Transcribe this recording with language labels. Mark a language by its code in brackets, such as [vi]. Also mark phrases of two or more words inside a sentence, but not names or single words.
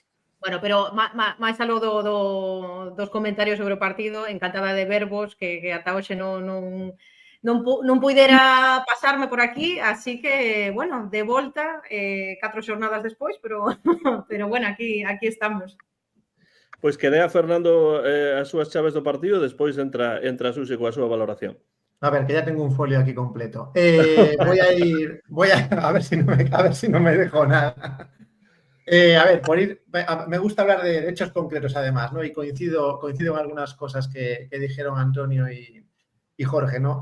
[gl] Bueno, pero máis algo dos comentarios sobre o partido, encantada de vervos, que ata hoxe non puidera pasarme por aquí, así que, bueno, de volta, 4 xornadas despois, pero bueno, aquí estamos. Pois que dea Fernando as súas chaves do partido, despois entra Susi coa súa valoración. [es] A ver, que ya tengo un folio aquí completo. Voy a ver si no me dejo nada. A ver, me gusta hablar de hechos concretos además, ¿no? Y coincido en algunas cosas que dijeron Antonio y Jorge, ¿no?